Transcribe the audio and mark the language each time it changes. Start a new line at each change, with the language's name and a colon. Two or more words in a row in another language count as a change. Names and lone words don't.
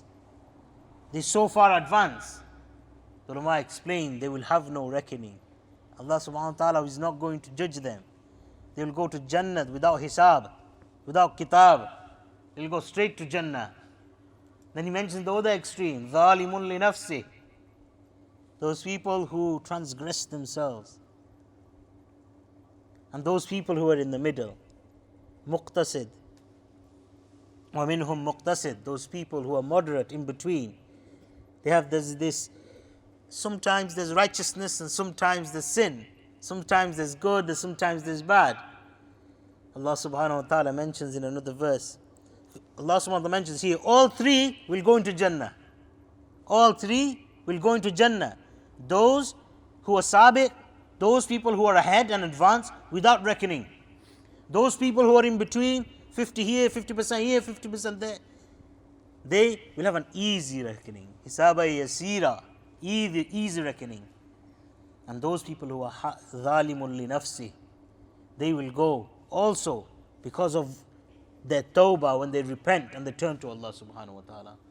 English: They're so far advanced. The ulama explained they will have no reckoning.
Arabic: الله سبحانه وتعالى
English: is not going to judge them. They will go to Jannah without hisab, without kitab. They will go straight to Jannah. Then he mentions the other extreme,
Arabic: ظالم لنفسه,
English: those people who transgress themselves. And those people who are in the middle,
Arabic: مقتصد ومنهم مقتصد,
English: those people who are moderate in between. They have this, sometimes there's righteousness and sometimes there's sin. Sometimes there's good and sometimes there's bad.
Arabic: الله سبحانه وتعالى
English: mentions in another verse,
Arabic: الله سبحانه وتعالى
English: mentions here, all three will go into Jannah. All three will go into Jannah. Those who are sabiq, those people who are ahead and advanced without reckoning. Those people who are in between, 50 here, 50% here, 50% there, they will have an easy reckoning.
Arabic: حسابا يسيرا,
English: easy reckoning. And those people who are
Arabic: ظالم لنفسه,
English: they will go also because of their tawbah, when they repent and they turn to
Arabic: الله سبحانه وتعالى.